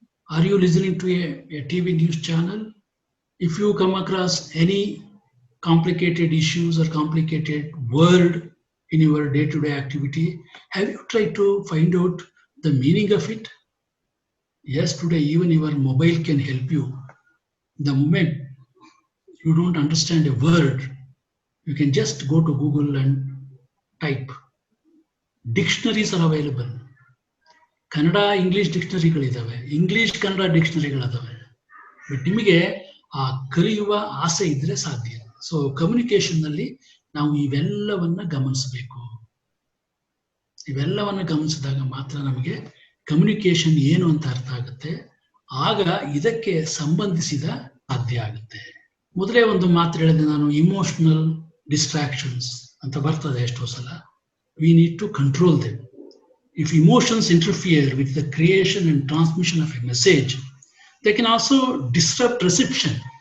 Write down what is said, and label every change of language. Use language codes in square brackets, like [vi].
[en] Are you listening to a TV news channel? If you come across any complicated issues or complicated word in your day-to-day activity, have you tried to find out the meaning of it? Yes, today even your mobile can help you. The moment you don't understand a word, you can just go to Google and type. Dictionaries are available. [kn] Kannada English ಡಿಕ್ಷನರಿಗಳಿದ್ದಾವೆ, English Kannada ಡಿಕ್ಷನರಿಗಳಿದ್ದಾವೆ. But ನಿಮಗೆ ಆ ಕಲಿಯುವ ಆಸೆ ಇದ್ರೆ ಸಾಧ್ಯ. So communication ನಲ್ಲಿ ನಾವು ಇವೆಲ್ಲವನ್ನ ಗಮನಿಸಬೇಕು. ಇವೆಲ್ಲವನ್ನ ಗಮನಿಸಿದಾಗ ಮಾತ್ರ ನಮಗೆ ಕಮ್ಯುನಿಕೇಶನ್ ಏನು ಅಂತ ಅರ್ಥ ಆಗುತ್ತೆ. ಆಗ ಇದಕ್ಕೆ ಸಂಬಂಧಿಸಿದ ಸಾಧ್ಯ ಆಗುತ್ತೆ. ಮೊದಲೇ ಒಂದು ಮಾತು ಹೇಳಿದೆ ನಾನು, ಇಮೋಷನಲ್ ಡಿಸ್ಟ್ರಾಕ್ಷನ್ಸ್ ಅಂತ ಬರ್ತದೆ ಎಷ್ಟೋ ಸಲ. [en] We need to control them. If emotions interfere with the creation and transmission of a message, they can also disrupt reception.